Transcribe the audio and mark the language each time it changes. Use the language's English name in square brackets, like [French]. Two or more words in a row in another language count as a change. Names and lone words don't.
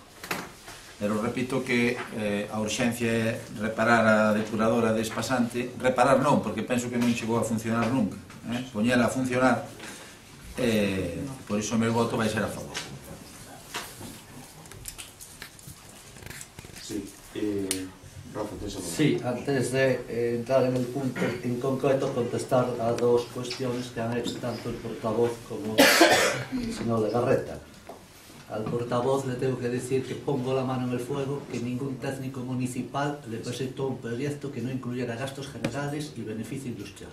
[Galician] Pero repito que a urxencia é reparar a depuradora de Espasante, reparar non, porque penso que non chegou a funcionar nunca, poñela a funcionar, por iso o meu voto vai ser a favor. Sí, Rafa, tens a [Spanish] Sí, antes de entrar en el punto en concreto, contestar a dos cuestiones que han hecho tanto el portavoz como el señor de Garreta. Al portavoz le tengo que decir que pongo la mano en el fuego que ningún técnico municipal le presentó un proyecto que no incluyera gastos generales y beneficio industrial.